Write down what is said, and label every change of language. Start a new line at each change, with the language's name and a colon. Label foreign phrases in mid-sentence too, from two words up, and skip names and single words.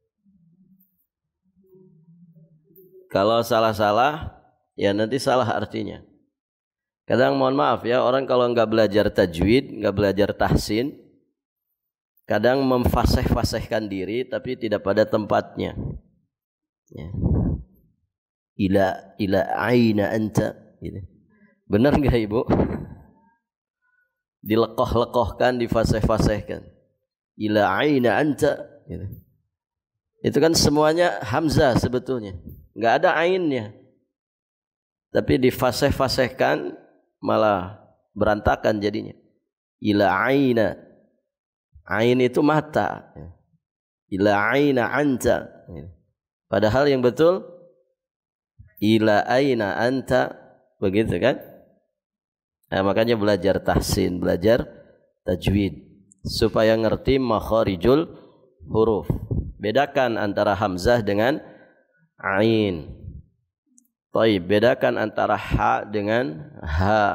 Indonesian: Kalau salah-salah, ya nanti salah artinya. Kadang mohon maaf ya, orang kalau nggak belajar tajwid, nggak belajar tahsin, kadang memfasih-fasihkan diri, tapi tidak pada tempatnya. Ya.
Arabic: إلى أين أنت.
Indonesian: Gitu. Benar nggak ibu? Dilekoh-lekohkan, difasih-fasihkan.
Arabic: إلى أين أنت.
Indonesian: Gitu. Itu kan semuanya hamzah sebetulnya, nggak ada ainnya. Tapi difasih-fasihkan malah berantakan jadinya.
Arabic: إلى أين.
Indonesian: Ain itu mata.
Arabic: إلى أين أنت.
Indonesian: Padahal yang betul
Arabic: إلى أين أنت,
Indonesian: begitu kan? Nah, makanya belajar tahsin, belajar tajwid supaya ngerti
Arabic: مخارج الحروف.
Indonesian: Bedakan antara hamzah dengan ain. Baik, bedakan antara ha dengan ha.